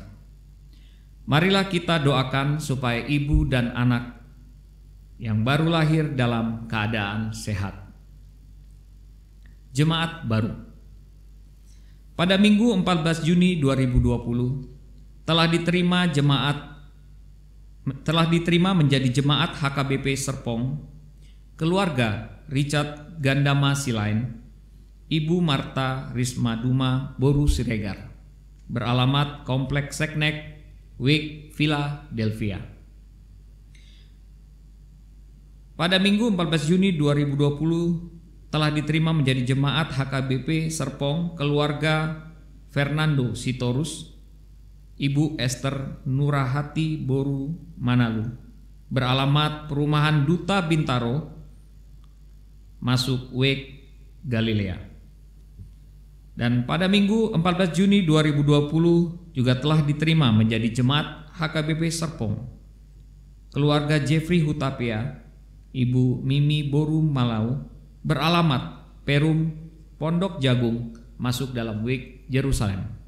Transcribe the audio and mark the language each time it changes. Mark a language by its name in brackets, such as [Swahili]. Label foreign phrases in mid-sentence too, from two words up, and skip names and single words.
[Indonesian] Marilah kita doakan supaya ibu dan anak yang baru lahir dalam keadaan sehat. Jemaat baru. Pada Minggu 14 Juni 2020 telah diterima menjadi jemaat HKBP Serpong keluarga Richard Gandama Silain, Ibu Marta Risma Duma Boru Siregar, beralamat Kompleks Seknek, Wake, Philadelphia. Pada Minggu 14 Juni 2020 telah diterima menjadi jemaat HKBP Serpong keluarga Fernando Sitorus, Ibu Esther Nurahati Boru Manalu, beralamat Perumahan Duta Bintaro, Masuk Wake Galilea. Dan pada Minggu 14 Juni 2020 juga telah diterima menjadi jemaat HKBP Serpong keluarga Jeffrey Hutapea, Ibu Mimi Boru Malau, beralamat Perum Pondok Jagung, Masuk dalam Wake Yerusalem.